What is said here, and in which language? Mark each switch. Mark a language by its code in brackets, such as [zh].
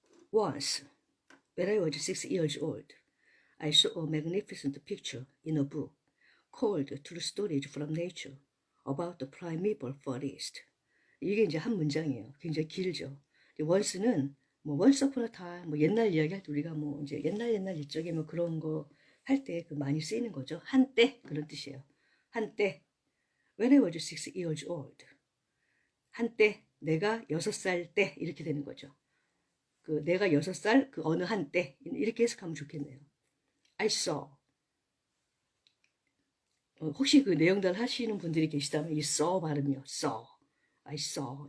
[en] Once, when I was 6 years old, I saw a magnificent picture in a book called True Stories from Nature about the primeval forest. [ko] 이게 이제 한 문장이에요. 굉장히 길죠. once는 뭐 [en] once upon a time, [ko] 뭐 옛날 이야기 할 때 우리가 뭐 이제 옛날 옛적에 뭐 그런 거 할 때 그 많이 쓰이는 거죠. 한때 그런 뜻이에요. [en] 한때 when I was 6 years old. [ko] 한때 내가 6살 때 이렇게 되는 거죠. 그 내가 6살 그 어느 한때 이렇게 해석하면 좋겠네요. [en] I saw. [ko] 혹시 그 내용들 하시는 분들이 계시다면 이 saw 발음이요. [en] saw. I saw.